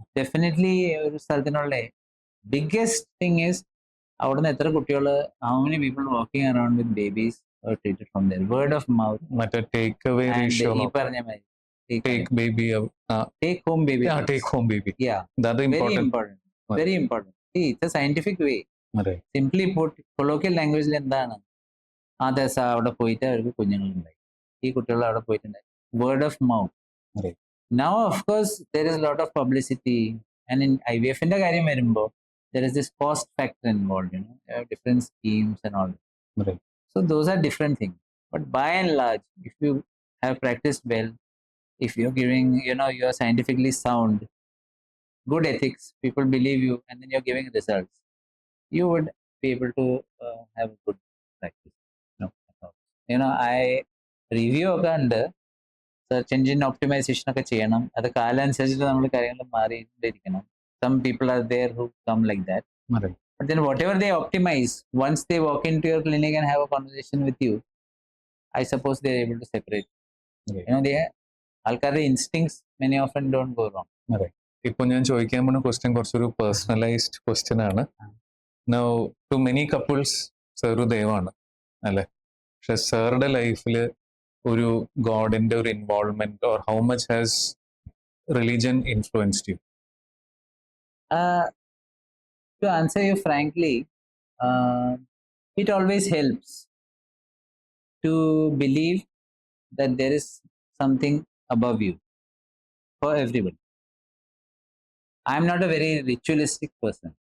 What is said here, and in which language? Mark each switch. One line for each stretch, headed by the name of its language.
English: Definitely,
Malayalam: ഒരു സ്ഥലത്തിനുള്ള
English: biggest thing is
Malayalam: അവിടുന്ന് എത്ര കുട്ടികൾ,
English: how many people walking around with babies are treated from there. Word of mouth. മറ്റേ take away ratio,
Malayalam: ഈ പറഞ്ഞ മാതിരി
English: Take baby, take home baby. Take home baby. Yeah. That is Very important. important. Very important. See, it's a scientific way. Right. Simply put, colloquial language എന്താണ്?
Malayalam: ആ ദിവസം അവിടെ പോയിട്ട് അവർക്ക് കുഞ്ഞുങ്ങളുണ്ടായി, ഈ കുട്ടികൾ അവിടെ പോയിട്ടുണ്ടായി.
English: Word of mouth. Right. Now, of course, there is a lot of publicity, and in IVF
Malayalam: ന്റെ കാര്യം വരുമ്പോൾ
English: there is this cost factor involved. You have different schemes and all. Right. So those are different things. But by and large, if you have practiced well, if you're giving, you are scientifically sound, good ethics, people believe you, and then you're giving results, you would be able to have good practice.
Malayalam: I review ഒക്കെ ഉണ്ട്. Search engine optimisation ഒക്കെ ചെയ്യണം. അത് കാലം അനുസരിച്ചിട്ട് നമ്മൾ കാര്യങ്ങൾ മാറിയിരിക്കണം.
English: Some people are there who come like that. But then whatever they optimize, once they walk into your clinic and have a conversation with you, I suppose they're able to separate. Right. You know, alkari instincts many often don't go wrong.
Malayalam: ഇപ്പോൾ ഞാൻ ചോദിക്കാൻ പോകുന്ന question കുറച്ചൊരു personalised question ആണ്.
English: now too many couples
Malayalam: sir ഒരു ദൈവമാണ് അല്ലെ, പക്ഷെ സാറുടെ ലൈഫിൽ ഒരു ഗോഡിന്റെ ഒരു involvement
English: Or how much has religion influenced you? To answer you frankly, it always helps to believe that there is something above you for everybody. I'm not a very ritualistic person,